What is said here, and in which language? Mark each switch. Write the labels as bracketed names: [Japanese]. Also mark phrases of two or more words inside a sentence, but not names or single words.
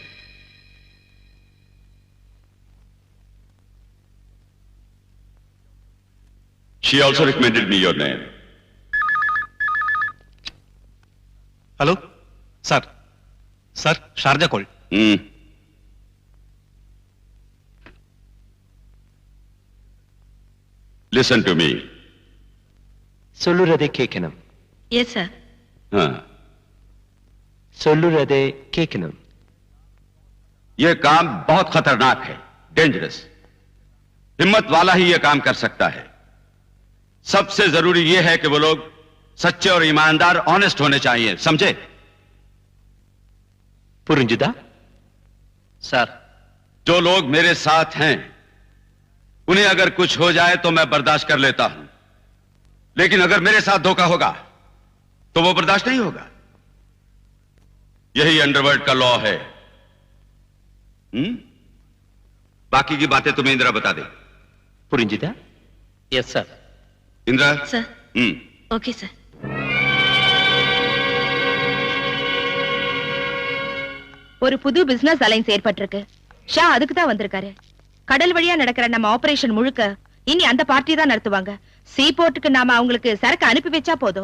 [English] She also recommended me your name. Hello? Sir. Sir, Sharjah call. Listen to me. [Tamil] சொல்லுறதை கேட்கணும். [English] yes sir. [Hindi] हाँ. [Tamil] சொல்லுறதை கேட்கணும். [Hindi] ये काम बहुत खतरनाक है, डेंजरस. हिम्मत वाला ही ये काम कर सकता है. सबसे जरूरी ये है कि वो लोग सच्चे और ईमानदार, ऑनेस्ट होने चाहिए, समझे? [Tamil] புரிஞ்சுதா? [English] Sir. [Hindi] जो लोग मेरे साथ हैं उन्हें अगर कुछ हो जाए तो मैं बर्दाश्त कर लेता हूं, लेकिन अगर मेरे साथ धोखा होगा तो वो बर्दाश्त नहीं होगा. यही अंडरवर्ल्ड का लॉ है. बाकी की बातें तुम्हें इंदिरा बता दे. [Tamil] புரிஞ்சுதா? [English] Yes, sir. [Hindi] इंदिरा. [English] Sir. OK sir. [Tamil] ஒரு புது [English] business alliance [Tamil] ஏற்பட்டிருக்கு. ஷா அதுக்கு தான் வந்திருக்காரு. கடல் வழியா நடக்கிற நம்ம ஆபரேஷன் முழுக்க இனி அந்த பார்ட்டி தான் நடத்துவாங்க. சீ போர்ட்டுக்கு நாம அவங்களுக்கு சரக்கு அனுப்பி வச்சா போதும்.